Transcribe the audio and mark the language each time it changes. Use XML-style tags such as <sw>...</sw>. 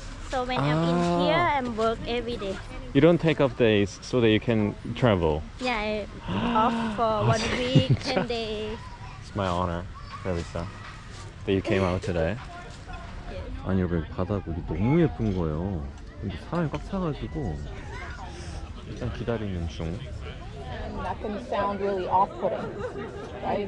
<en>So when I'm in here, I'm work every day. You don't take off days so that you can travel. Yeah, I off for 1 week, 10 days. It's my honor, Elisa, that you came out today.</en> <ko>아니 여러분 바다국이 너무 예쁜 거예요. 근데 사람이 꽉 차가지고 일단 기다리는 중.</ko> <en>That can sound really off-putting, right?</en>